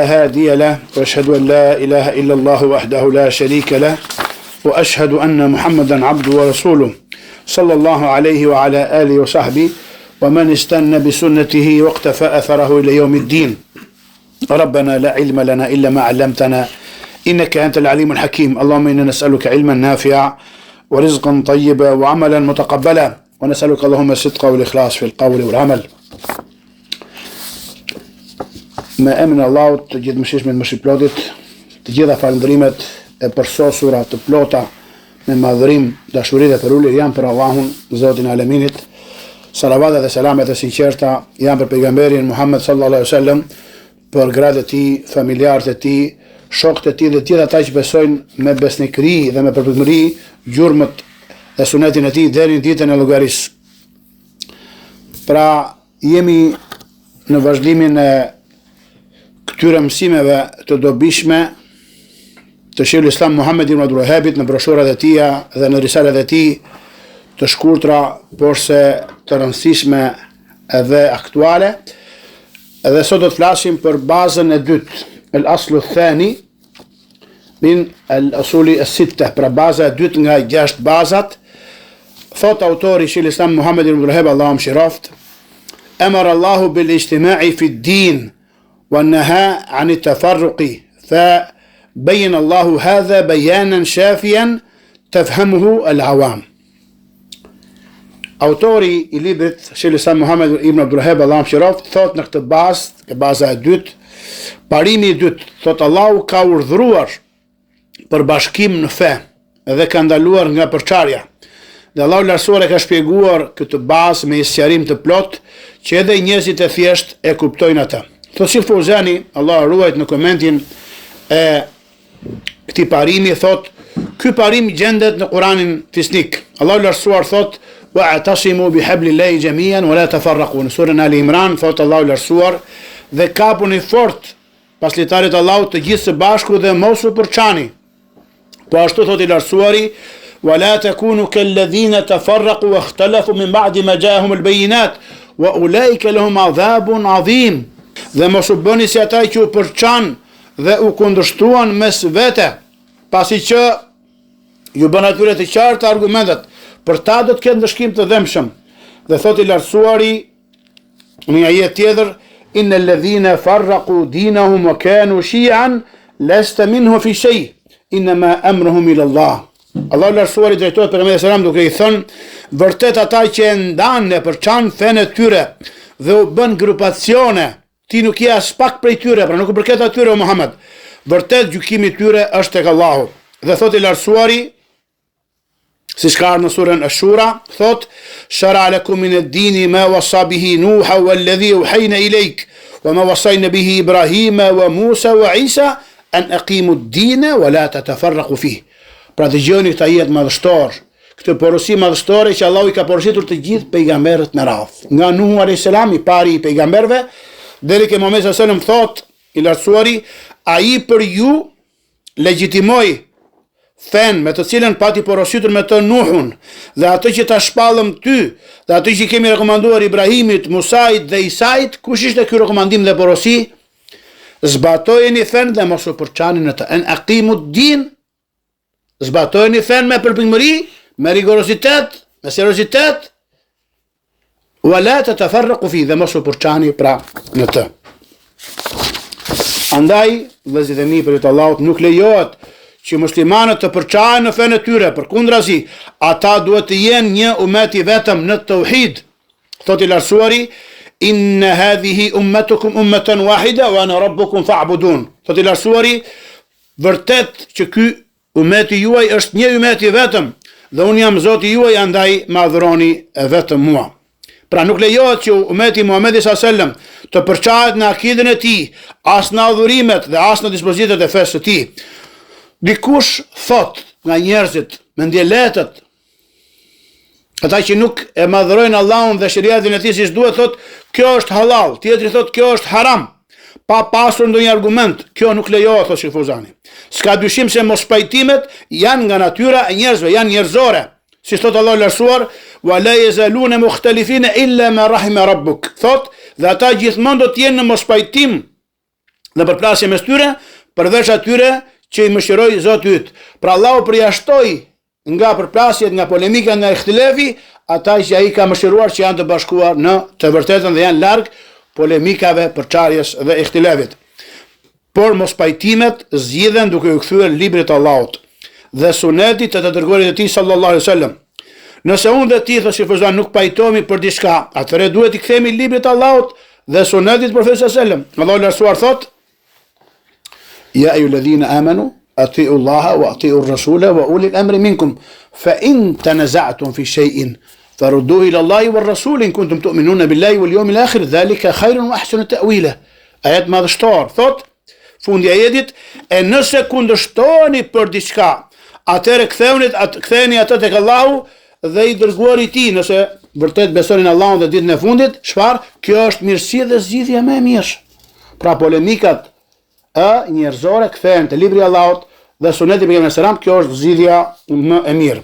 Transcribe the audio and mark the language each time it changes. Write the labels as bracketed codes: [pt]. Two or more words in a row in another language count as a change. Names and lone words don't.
[ar] هادي له وأشهد أن لا إله إلا الله وحده لا شريك له وأشهد أن محمدا عبده ورسوله صلى الله عليه وعلى آله وصحبه ومن استنى بسنته واقتفى أثره إلى يوم الدين ربنا لا علم لنا إلا ما علمتنا إنك أنت العليم الحكيم اللهم إنا نسألك علما نافعا ورزقا طيبا وعملا متقبلا ونسألك اللهم الصدق والإخلاص في القول والعمل ما أمن الله تجد مشيش من مشي بلوتت تجد فالندريمت برسوسورة تبلوتا من [sq] madhërim dashuri dhe përulje janë për Allahun Zotin e Aleminit. Salavata dhe selamet e sinqerta janë për pejgamberin Muhammed [ar] صلى الله عليه وسلم, [sq] për gratë e tij, familjarët e tij, shokët e tij dhe gjithë ata që besojnë me besnikëri dhe me përpikëri gjurmët dhe sunetin e tij deri në ditën e llogarisë. Pra jemi në vazhdimin e këtyre mësimeve të dobishme të Sheikhul Islam Muhammed ibn Abdul Wahhabit në broshurat e tij dhe në risalet e tij të shkurtra, por se të rëndësishme edhe aktuale. Edhe sot do të flasim për bazën e dytë, [ar] الأصل الثاني من الأصول الستة, [sq] pra baza e dytë nga 6 bazat. Thot autori [ar] Sheikhul Islam Muhammed ibn Abdul Wahhab, [sq] Allahu mëshiroft, [ar] أمر الله بالاجتماع في الدين ونهى عن التفرق ف بين الله هذا بيانا شافيا تفهمه العوام. [sq] Autori I librit Sheikhul Islam Muhammed ibn Abdul Wahhab, Allahu mëshiroft, thot në këtë bazë, baza e dytë, parimi I dytë, thot Allahu ka urdhëruar për bashkim në fe dhe ka ndaluar nga përçarja. Dhe Allahu lartësuar e ka shpjeguar këtë bazë me sqarim të plot që edhe njerëzit e thjesht e kuptojnë atë. Thot Sheikh Fauzani, Allahu ruajt, në komentin e këtij parimi thot, ky parim gjendet në Kur'anin fisnik. Allahu lartësuar thot [ar] واعتصموا بحبل الله جميعا ولا تفرقوا. [sq] Në surën Ali Imran thot Allahu lartësuar, dhe kapuni fort paslitarit Allahut të gjithë së bashku dhe mos u përçani. Po ashtu thot I lartësuari, [ar] ولا تكونوا كالذين تفرقوا واختلفوا من بعد ما جاءهم البينات وأولئك لهم عذاب عظيم. [sq] Dhe mos u bëni si ata që u përçan dhe u kundërshtuan mes vete, pasi që ju bën atyre të qarta argumentet, për ta do të ketë ndëshkim të dhëmshëm. Dhe thot I lartësuari në një ajet tjetër, [ar] إن الذين فرقوا دينهم وكانوا شيعا لست منهم في شيء إنما أمرهم إلى الله. [sq] Allahu lartësuari drejtohet pejgamberit [ar] صلى الله عليه وسلم [sq] duke I thënë, vërtet ata që e ndanë e përçan fenë e tyre dhe u bën grupacione, ti nuk je as pak prej tyre, pra nuk u përket atyre o Muhammed. Vërtet gjykimi I tyre është tek Allahu. Dhe thot I lartësuari, si ka në surën Ash-Shura, thot, [ar] شرع لكم من الدين ما وصى به نوحا والذي أوحينا إليك وما وصينا به إبراهيم وموسى وعيسى أن أقيموا الدين ولا تتفرقوا فيه. [sq] Pra dëgjoni këtë ajet madhështor, këtë porosi madhështore që Allahu I ka porositur të gjithë pejgamberët me radhë. Nga Nuhu [ar] عليه السلام, [sq] I pari I pejgamberëve, deri ke Muhamedi [ar] صلى الله عليه وسلم, [sq] thot I lartësuari, ai për ju legjitimoi fen me të cilën pati porositur me të Nuhun, dhe atë që ta shpallëm ty, dhe atë që kemi rekomanduar Ibrahimit, Musait dhe Isait. Kush ishte ky rekomandim dhe porosi? Zbatojeni fen dhe mos u përçani në të. [ar] أن أقيموا الدين, [sq] zbatojeni fen me përpikëri, me rigorozitet, me seriozitet, [ar] ولا تتفرقوا في, [sq] dhe mos u përçani pra në të. Andaj, vëllezërit e mi, për të Allahut, nuk lejohet që muslimanët të përçahen në fenë e tyre, përkundrazi, ata duhet të jenë një umet I vetëm në tauhid. Thot I lartësuari, [ar] إن هذه أمتكم أمة واحدة وأنا ربكم فاعبدون. [sq] Thot I lartësuari, vërtet që ky umeti juaj është një umet I vetëm dhe unë jam Zoti juaj, andaj më adhuroni vetëm mua. Pra nuk lejohet që umeti Muhamedi [ar] صلى الله عليه وسلم [sq] të përçahet në akidën e tij, as në adhurimet dhe as në dispozitet e fesë së tij. Dikush thot nga njerëzit me ndjeletët, ata që nuk e madhërojnë Allahun dhe shariatin e tij siç duhet, thot kjo është halal, tjetri thot kjo është haram. pa pasur ndonjë argument, kjo nuk lejohet, thotë Sheikh Fuzani. S'ka dyshim se mospajtimet janë nga natyra e njerëzve, janë njerëzore. Si thotë Allahu lartësuar, [ar] ولا يزالون مختلفين إلا ما رحم ربك. [sq] Thotë, dhe ata gjithmonë do të jenë në mospajtim dhe përplasje mes tyre, përveç atyre që i mëshiroi Zoti yt. Pra Allahu përjashtoi nga përplasjet, nga polemika, nga ihtilafi, ata që ai ka mëshiruar që janë të bashkuar në të vërtetën dhe janë larg polemikave, përçarjes dhe ihtilafit. Por mospajtimet zgjidhen duke u kthyer librit të Allahut dhe sunetit të dërguarit të tij [ar] صلى الله عليه وسلم. [sq] Nëse unë dhe ti, thotë Fuzan, nuk pajtohemi për diçka, atëherë duhet i kthemi librit të Allahut dhe sunetit të Profetit [ar] صلى الله عليه وسلم. [sq] Allahu lartësuar thotë: [ar] يا أيها الذين آمنوا أطيعوا الله وأطيعوا الرسول وأولي الأمر منكم فإن تنازعتم في شيء فردوه إلى الله والرسول إن كنتم تؤمنون بالله واليوم الآخر ذلك خير وأحسن تأويلا. [sq] Ayat madhështor thot fundi i ajetit, e nëse kundërshtoheni për diçka, atëherë ktheheni atë tek Allahu dhe i dërguari i tij, nëse vërtet besoni në Allahun dhe ditën e fundit. Çfarë? Kjo është mirësi dhe zgjidhja më e mirë. Pra polemikat njerëzore kthehen te libri i Allahut dhe suneti i pejgamberit [ar] صلى الله عليه وسلم, [sq] kjo është zgjidhja më e mirë.